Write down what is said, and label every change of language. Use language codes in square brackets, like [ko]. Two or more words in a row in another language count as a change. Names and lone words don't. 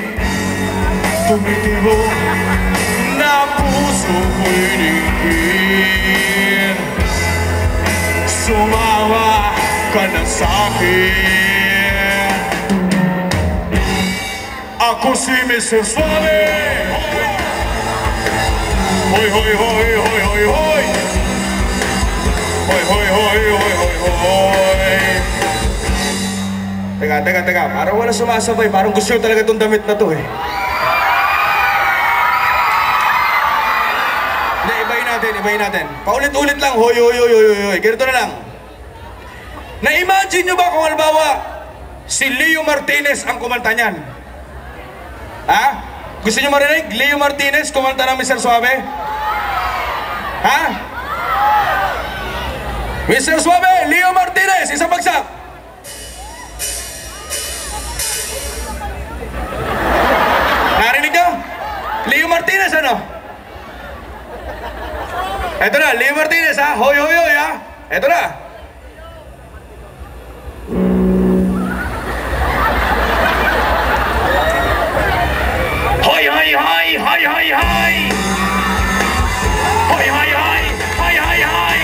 [tl] Tumitibok na puso ko'y ringin. Sumawa ka na sa'kin. Ako si Mr. Suave. Hoy, hoy, hoy, hoy, hoy, hoy. Hoy, hoy, hoy, hoy, hoy, hoy. Teka. Parang wala sumasabay. Parang gusto nyo talaga itong damit na to eh. Hindi, ibahin natin. Paulit-ulit lang. Hoy, hoy, hoy, hoy, hoy. Ganito na lang. Na-imagine nyo ba kung halimbawa si Leo Martinez ang kumanta niyan? Ha? Gusto nyo marinig? Leo Martinez kumanta ng Mr. Suave? Ha? Mr. Suave, Leo Martinez, isang bagsak. Narinig nyo? Leo Martinez, ano? Eto na, Leo Martinez, ha? Hoy, hoy, hoy, ha? Eto na. Hoy, hoy, hoy, hoy, hoy, hoy. Hoy, hoy, hoy, hoy, hoy, hoy.